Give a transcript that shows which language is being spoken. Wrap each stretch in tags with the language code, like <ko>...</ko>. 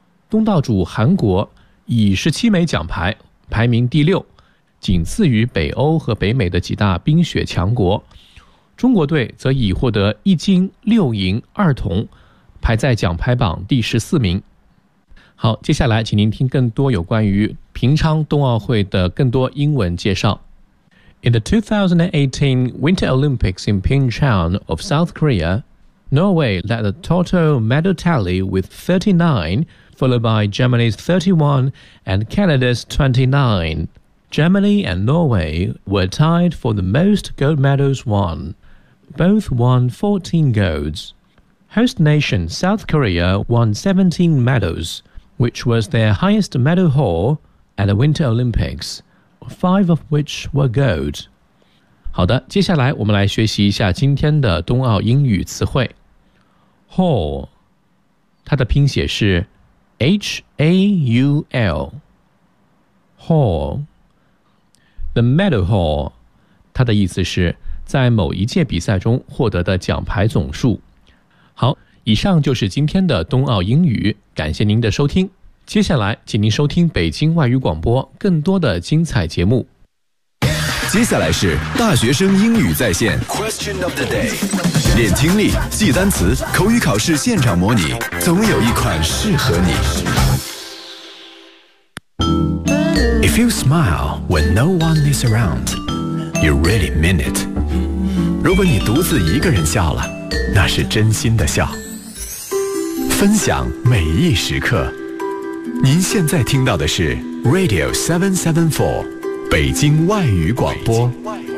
<zh>东道主韩国以17枚奖牌排名第六，仅次于北欧和北美的几大冰雪强国。中国队则已获得一金、六银、二铜，排在奖牌榜第14名。好，接下来请您听更多有关于平昌冬奥会的更多英文介绍。</zh> <en>In the 2018 Winter Olympics in Pyeongchang of South Korea, Norway led the total medal tally with 39, followed by Germany's 31 and Canada's 29. Germany and Norway were tied for the most gold medals won. Both won 14 golds. Host nation South Korea won 17 medals, which was their highest medal haul at the Winter Olympics. Five of which were gold.</en> <zh>好的，接下来我们来学习一下今天的冬奥英语词汇。 Haul， 它的拼写是 H-A-U-L. Haul.</zh> <en>The medal haul，</en> <zh>它的意思是在某一届比赛中获得的奖牌总数。好，以上就是今天的冬奥英语，感谢您的收听。接下来请您收听北京外语广播更多的精彩节目。接下来是大学生英语在线</zh> <en>Question of the day，</en> <zh>练听力，记单词，口语考试现场模拟，总有一款适合你。</zh> <en>If you smile when no one is around, you really mean it.</en> <zh>如果你独自一个人笑了，那是真心的笑。分享每一时刻，您现在听到的是 Radio 774，北京外语广播。北京外语广播。</zh>